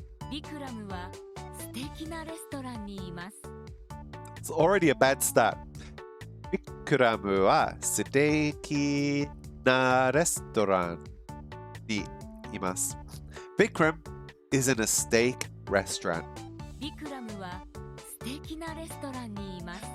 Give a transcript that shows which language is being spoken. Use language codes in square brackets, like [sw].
[ja] ビクラムは素敵なレストランにいます。 [en] It's already a bad start. [ja] Vikram は素敵なレストランにいます。 [en] Vikram is in a steak restaurant. [ja] ビクラムは素敵なレストランにいます。